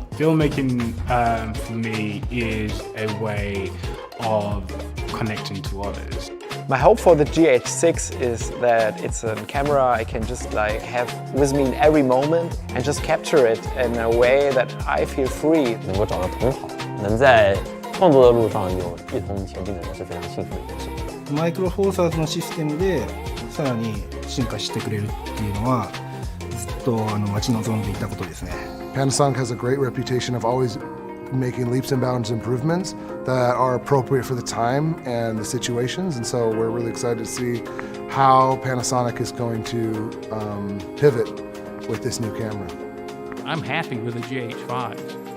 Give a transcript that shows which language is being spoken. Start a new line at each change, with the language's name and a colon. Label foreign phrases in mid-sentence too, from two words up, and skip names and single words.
English: Filmmaking for me is a way of connecting to others. My hope for the GH6 is that it's a camera I can just like have with me in every moment and just capture it in a way that I feel free.
Chinese: 能够找到同好，能在创作的路上有一同前进的人是非常幸福的一件事。
Japanese: マイクロフォーサーズのシステムでさらに進化してくれるっていうのはずっと待ち望んでいたことですね。
English: Panasonic has a great reputation of always making leaps and bounds improvements that are appropriate for the time and the situations, and so we're really excited to see how Panasonic is going to pivot with this new camera. I'm happy with the GH5s.